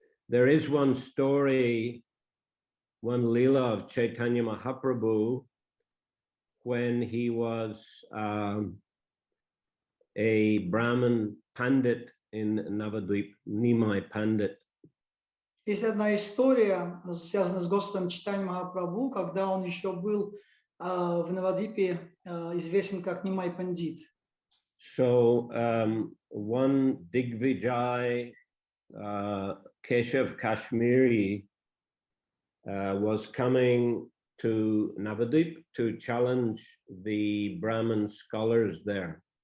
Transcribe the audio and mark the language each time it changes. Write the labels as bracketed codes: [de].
[en] There is one story, one lila of Chaitanya Mahaprabhu, when he was a Brahmin Pandit in Navadvip, Nimai Pandit. [ru] Есть одна история, связанная с Господом Чайтаньей Махапрабху, когда он еще был в Навадвипе известен как Нимай Пандит. [en] So one Digvijay Keshav Kashmiri was coming to Navadvip to challenge the Brahmin scholars there.